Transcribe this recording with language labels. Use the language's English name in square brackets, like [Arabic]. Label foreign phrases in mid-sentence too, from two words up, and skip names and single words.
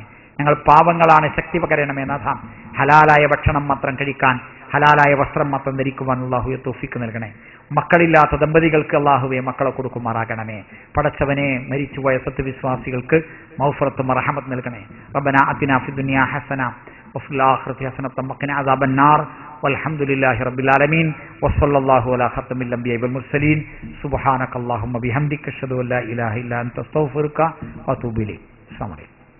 [Malayalam] ഞങ്ങൾ പാവങ്ങളാണ്, ശക്തി പകരണമേ. നാഥ, ഹലാലായ ഭക്ഷണം മാത്രം കഴിക്കാൻ, ഹലാലായ വസ്ത്രം മാത്രം ധരിക്കുവാൻ അള്ളാഹുവെ തൗഫീക്ക് നൽകണേ. മക്കളില്ലാത്ത ദമ്പതികൾക്ക് അള്ളാഹുവെ മക്കളെ കൊടുക്കുമാറാകണമേ. പടച്ചവനെ, മരിച്ചുപോയ സത്യവിശ്വാസികൾക്ക് മഗ്ഫിറത്തും റഹ്മത്തും നൽകണേ. [Arabic] ربنا آتنا في الدنيا حسنة وفي الآخرة حسنة وقنا عذاب النار والحمد لله رب العالمين وصلى الله على خاتم الأنبياء والمرسلين سبحانك اللهم بحمدك أشهد أن لا إله إلا أنت أستغفرك وأتوب إليك. السلام عليكم.